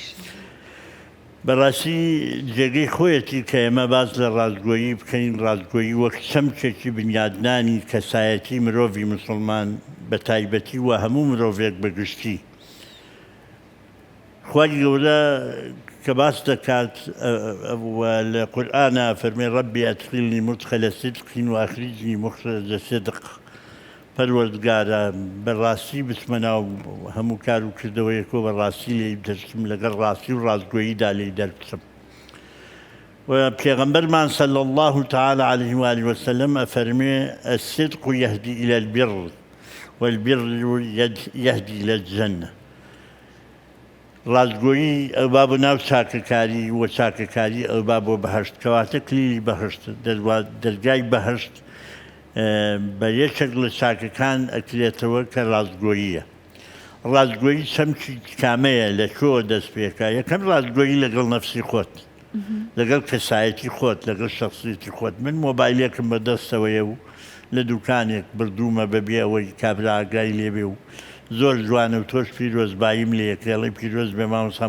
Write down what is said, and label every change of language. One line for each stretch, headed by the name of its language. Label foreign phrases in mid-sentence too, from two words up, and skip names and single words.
Central Kurdish: بەڕاستی جێگەی خۆیەتی کە ئێمە باز لە ڕاستگۆیی بکەین ڕاستگۆیی وەک چەمکێکی بنیادنانی کەسایەتی مرۆڤی مسلمان بە تایبەتی و هەموو مرۆڤێک بەگشتی خوای گەورە کە باس دەکات لە قورئانە فەرمێ
Arabic: ڕەبی ئەدخیلنی مدخەلە صدق وأخرجنی مخرج صدق
Central Kurdish: پەروەردگارە بەڕاستی بچمە ناو هەموو کار و کردەوەیەکۆ بەڕاستی لێی دەچم لەگەڵ ڕاستی و ڕاستگۆییدا لێی دەربچم و پێغەمبەرمان
Arabic: صلی الله تعالی عليه وآله وسلم
Central Kurdish: ئەفەرمێ
Arabic: الصدق يهدي إلى البر والبر يهدي إلى الجنة
Central Kurdish: ڕاستگۆیی ئەوبا بۆ ناو چاکەکاری و چاکەکاری ئەوبا بۆ بەهەشت کەواتە کلیلی بەهەشت دەرگای بەهەشت بە یەکێک لە چاکەکان ئەکرێتەوە کە ڕاستگۆییە. ڕاستگۆیی چەمکی کامەیە لە کۆ دەست پێکە یەکەم ڕاستگۆیی لەگەڵ نەفسی خۆت لەگەڵ کەسایەتی خۆت لەگەڵ شخصیەتی خۆت من مۆبایلێکم بەدەستەوەیە و لە دوکانێک بردوومە بەبێ ئەوەی کابرا ئاگای لێبێ و زۆر جوانە و تۆش پیرۆزباییم لە یەکێڵی پیرۆز بێ مامۆستا